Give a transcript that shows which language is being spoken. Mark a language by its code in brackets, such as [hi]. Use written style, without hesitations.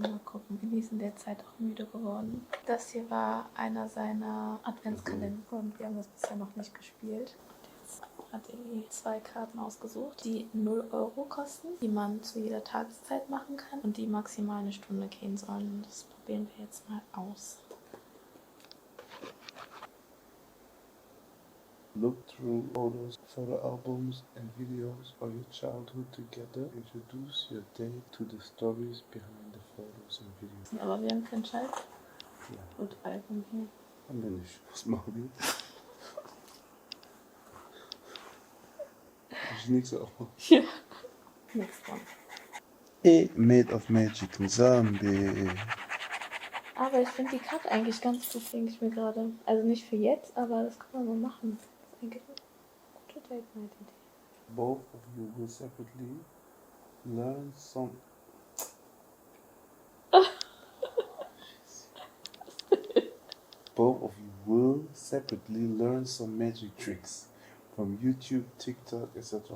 [de] Also mal gucken, Eli ist in der Zeit auch müde geworden. Das hier war einer seiner Adventskalender und wir haben das bisher noch nicht gespielt. Und jetzt hat Eli 2 Karten ausgesucht, die 0 Euro kosten, die man zu jeder Tageszeit machen kann und die maximal eine Stunde gehen sollen. Das probieren wir jetzt mal aus. [en] Look through photos, photo albums and videos of your childhood together. Introduce your day to the stories behind the photos and videos. [de] Aber wir haben kein Schalt Ja, und Album hier. haben wir nicht. Was machen wir? Ich nix auch. [en] Ja. Next one. Made of Magic Zombie. [de] Aber ich finde die Karte eigentlich ganz gut, denke ich mir gerade. Also nicht für jetzt, aber das kann man mal machen. Das ist eigentlich eine gute Date-Night-Idee. [en] Both of you will separately learn some. Both of you will separately learn some magic tricks from YouTube, TikTok, etc.